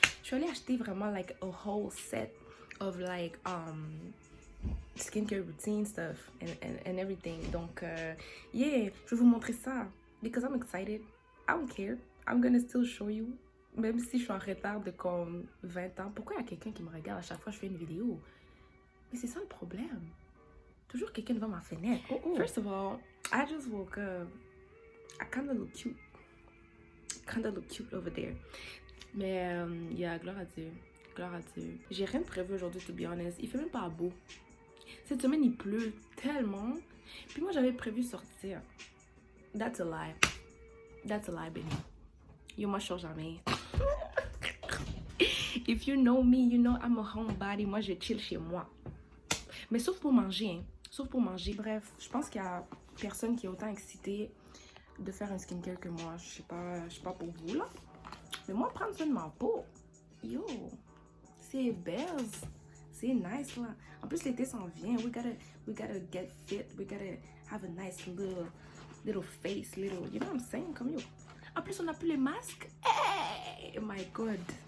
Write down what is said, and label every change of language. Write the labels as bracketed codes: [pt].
[fr] Je suis allée acheter vraiment [en] like a whole set of like skincare routine stuff and everything. Donc yeah, [fr] je vais vous montrer ça [en] because I'm excited. I don't care. I'm gonna still show you. [fr] Même si je suis en retard de comme 20 ans. Pourquoi il y a quelqu'un qui me regarde à chaque fois que je fais une vidéo? Mais c'est ça le problème. Toujours quelqu'un devant ma fenêtre. [en] First of all, I just woke up. I kind of look cute. Over there. [fr] Mais, yeah, gloire à Dieu. J'ai rien de prévu aujourd'hui, [en] to be honest. [fr] Il fait même pas beau. Cette semaine, il pleut tellement. Puis moi, j'avais prévu sortir. [en] That's a lie, [fr] Benny. Yo, moi, je sors jamais. [en] If you know me, you know I'm a homebody. [fr] Moi, je chill chez moi. Mais sauf pour manger, hein. Bref, je pense qu'il y a personne qui est autant excité de faire un skincare que moi. Je sais pas pour vous, là. Mais moi, prendre soin de ma peau, yo, c'est belle. C'est nice, là. En plus, l'été s'en vient. [en] We gotta get fit. We gotta have a nice little face, you know what I'm saying? [fr] Comme yo. En plus, on n'a plus les masques. [en] Hey, my God.